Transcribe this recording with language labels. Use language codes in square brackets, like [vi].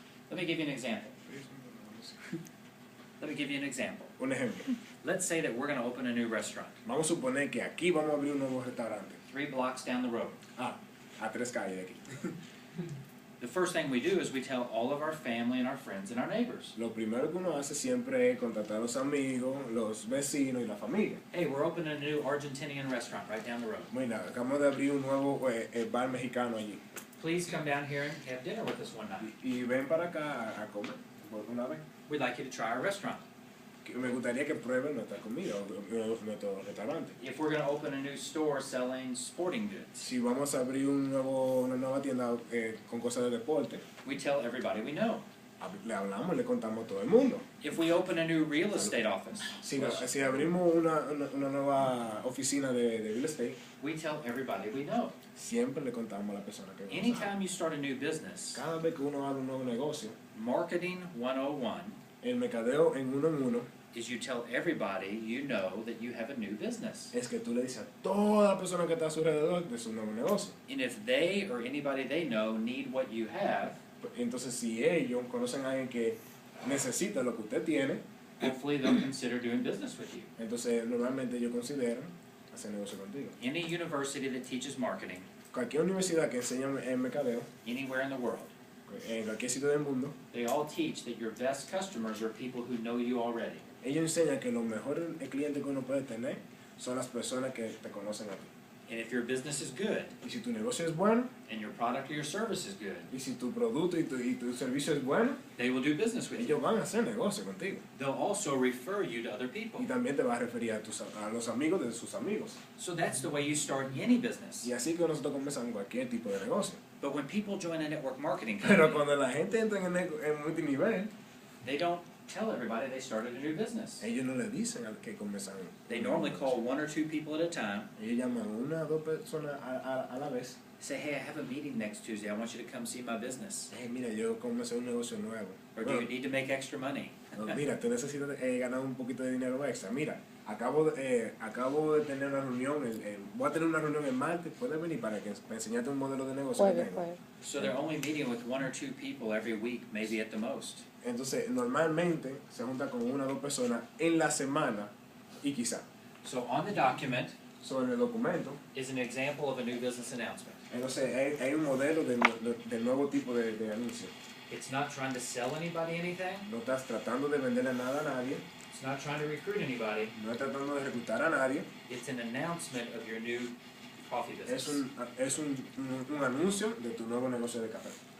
[en] Let me give you an example. Let me give you an example. [es] un ejemplo. [en] Let's say that we're going to open a new restaurant [es] Vamos a suponer que aquí vamos a abrir un nuevo restaurante. [en] 3 blocks down the road. [es] A 3 calles de aquí. [en] The first thing we do is we tell all of our family and our friends and our neighbors, [es] Lo primero que uno hace siempre es contactar a los amigos, los vecinos y la familia. [en] hey, we're opening a new Argentinian restaurant right down the road. [es] Mira, acabamos de abrir un nuevo bar mexicano allí. [en] Please come down here and have dinner with us one night. [es] Y ven para acá a comer por una vez. [en] We'd like you to try our restaurant. [es] Me gustaría que prueben nuestra comida o nuestro restaurante. [en] If we're going to open a new store selling sporting goods, [es] Si vamos a abrir una nueva tienda con cosas de deporte, [en] we tell everybody we know. [es] le hablamos, le contamos a todo el mundo. [en] If we open a new real estate office, [es] Si abrimos una nueva oficina de real estate, [en] we tell everybody we know. [es] siempre le contamos a la persona que conocemos. [en] Anytime you start a new business, [es] Cada vez que uno abre un nuevo negocio, [en] Marketing 101 [es] el mercadeo en uno [en] is you tell everybody you know that you have a new business. [es] es que tú le dices a toda la persona que está a su alrededor de su nuevo negocio. [en] And if they or anybody they know need what you have, [es] Entonces, si ellos conocen a alguien que necesita lo que usted tiene, [en] hopefully they'll consider doing business with you. [es] entonces normalmente ellos consideran hacer negocio contigo. [en] Any university that teaches marketing [es] Cualquier universidad que enseña el mercadeo, [en] anywhere in the world, [es] en cualquier sitio del mundo, [en] they all teach that your best customers are people who know you already. [es] ellos enseñan que los mejores clientes que uno puede tener son las personas que te conocen a ti. [en] And if your business is good [es] Y si tu negocio es bueno, [en] and your product or your service is good, [es] y si tu producto y tu servicio es bueno, [en] they will do business with you. [es] ellos van a hacer negocio contigo. [en] They'll also refer you to other people. [es] Y también te va a referir a los amigos de sus amigos. [en] So that's the way you start any business. [es] Y así que nosotros comenzamos cualquier tipo de negocio. [en] But when people join a network marketing [es] Pero [en] company, [es] cuando la gente entra en multinivel, [en] they don't tell everybody they started a new business. [es] ellos no le dicen al que comenzaron. [en] They normally call 1 or 2 people at a time, [es] Ellos llaman una o dos personas a la vez. [en] say, hey, I have a meeting next Tuesday. I want you to come see my business. [es] Mira, yo comencé un negocio nuevo. [en] Or do you need to make extra money? [es] Mira, tú necesitas ganar un poquito de dinero extra. Mira, acabo de tener una reunión, voy a tener una reunión el martes, puedes venir para enseñarte un modelo de negocio que tengo. [en] So they're only meeting with 1 or 2 people every week, maybe at the most. [es] Entonces, normalmente se junta con una o dos personas en la semana y quizá. [en] So on the document [es] Sobre el documento, [en] is an example of a new business announcement. [es] entonces hay un modelo del nuevo tipo de anuncio. [en] It's not trying to sell anybody anything. [es] No estás tratando de venderle nada a nadie, [en] It's not trying to recruit anybody. [es] no estás tratando de reclutar a nadie. [en] It's an announcement of your new coffee business. [es] Es un anuncio de tu nuevo negocio de café.